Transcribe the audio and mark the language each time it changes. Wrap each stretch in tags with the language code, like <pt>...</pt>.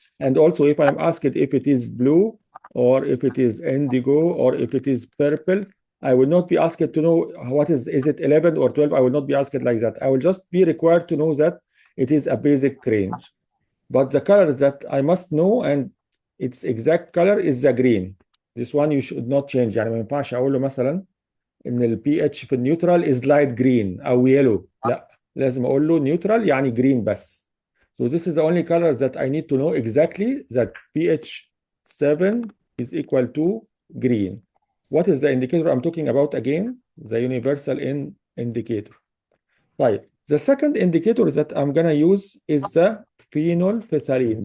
<en>And also if I'm asked if it is blue or if it is indigo or if it is purple, I will not be asked to know what is it 11 or 12? I will not be asked like that. I will just be required to know that it is a basic range. But the colors that I must know and its exact color is the green. This one you should not change.</en> <ar>يعني ما ينفعش اقول له مثلا ان البي اتش في النيوترال</ar> <en>is light green</en> <ar>او yellow. لا، لازم اقول له نيوترال يعني green بس.</ar> <en>So this is the only color that I need to know exactly that pH 7 is equal to green. What is the indicator I'm talking about again? The universal indicator. Right. The second indicator that I'm gonna use is the phenolphthalein.</en>